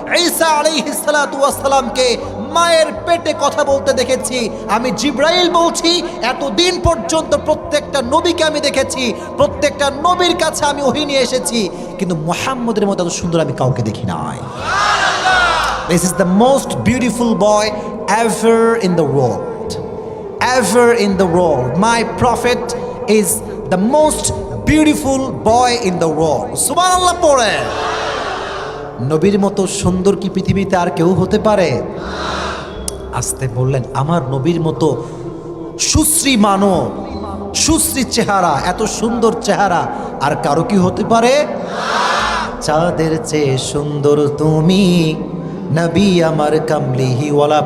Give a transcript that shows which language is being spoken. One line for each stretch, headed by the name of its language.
Bangla: ঈসা আলাইহিস সালাতু ওয়াস সালামকে মায়ের পেটে কথা বলতে দেখেছি। আমি জিবরাইল বলছি, এতদিন পর্যন্ত প্রত্যেকটা নবীকে আমি দেখেছি, প্রত্যেকটা নবীর কাছে আমি ওহী নিয়ে এসেছি, কিন্তু মুহাম্মদের মতো এত সুন্দর আমি কাউকে দেখি নাই।
English: This is the most beautiful boy ever in the world. Ever in the world. My prophet is the most beautiful boy in the world.
Bangla: সুবহানাল্লাহ পড়ে। নবীর মতো সুন্দর কি পৃথিবীতে আর কেউ হতে পারে? আসতে বললেন, আমার নবীর মতো সুশ্রী মানব, সুশ্রী চেহারা, এত সুন্দর চেহারা আর কারো কি হতে পারে? চাঁদের চেয়ে সুন্দর তুমি নবী আমার কামলিহি ওয়ালা।